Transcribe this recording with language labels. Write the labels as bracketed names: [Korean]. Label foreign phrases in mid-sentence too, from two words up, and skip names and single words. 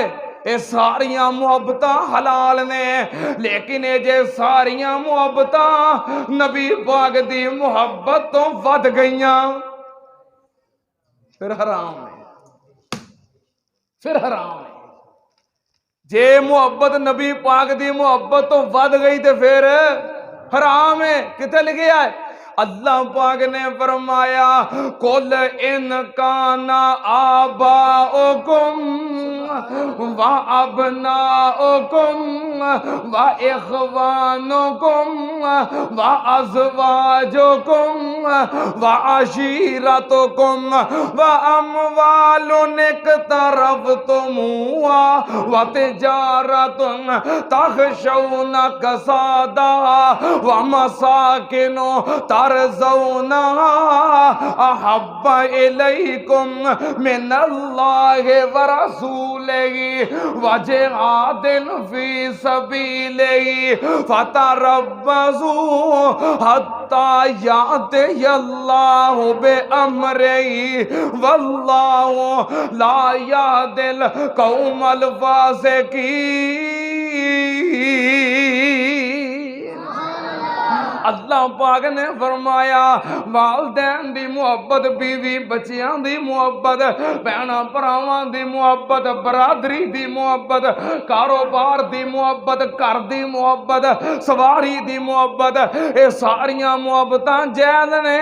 [Punjabi] یہ ساریاں محبتاں حلال نے، لیکن یہ جے ساریاں محبتاں نبی پاک دی محبت تو ودھ گئیاں فیر حرام ہے، فیر حرام ہے. جے محبت نبی پاک دی محبت تو ودھ گئی تو فیر حرام ہے. کتھے لکھا ہے؟ اللہ پاک نے فرمایا [Arabic] قل إن كان آباؤكم وأبناؤكم وإخوانكم وأزواجكم وعشيرتكم وأموال اقترفتموها وتجارة تخشون كسادها ومساكن ترضونها أحب إليكم من الله ورسوله وجهاد في سبيله فتربصوا حتى يأتي الله بأمره والله لا يهدي القوم الفاسقين. [Punjabi] اللہ پاک نے فرمایا والدین دی محبت، بیوی بچیاں دی محبت، بھیناں بھراواں دی محبت، برادری دی محبت، کاروبار دی محبت، گھر دی محبت، سواری دی محبت، یہ ساریاں محبتاں جائز نے.